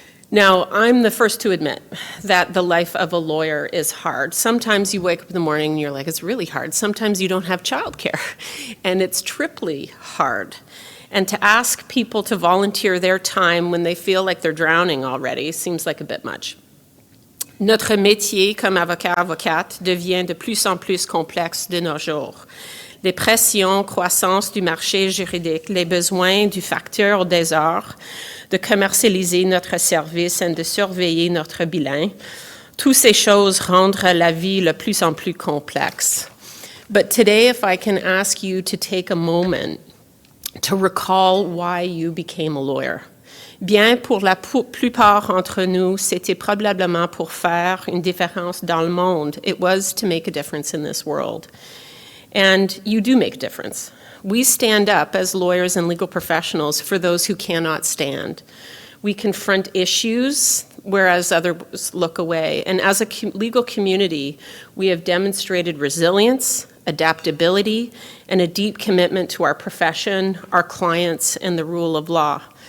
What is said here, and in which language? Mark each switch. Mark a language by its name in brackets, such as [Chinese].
[English] Now, I'm the first to admit that the life of a lawyer is hard. Sometimes you wake up in the morning and you're like, it's really hard. Sometimes you don't have childcare, and it's triply hard. And to ask people to volunteer their time when they feel like they're drowning already seems like a bit much. [French] Notre métier comme avocat-avocate devient de plus en plus complexe de nos jours. Les pressions, croissance du marché juridique, les besoins du facteur des heures, de commercialiser notre service et de surveiller notre bilan, toutes ces choses rendent la vie de plus en plus complexe. [English] But today, if I can ask you to take a moment to recall why you became a lawyer. [French] Bien, pour la plupart d'entre nous, c'était probablement pour faire une différence dans le monde. [English] It was to make a difference in this world. And you do make a difference. We stand up as lawyers and legal professionals for those who cannot stand. We confront issues, whereas others look away. And as a legal community, we have demonstrated resilience, adaptability, and a deep commitment to our profession, our clients, and the rule of law.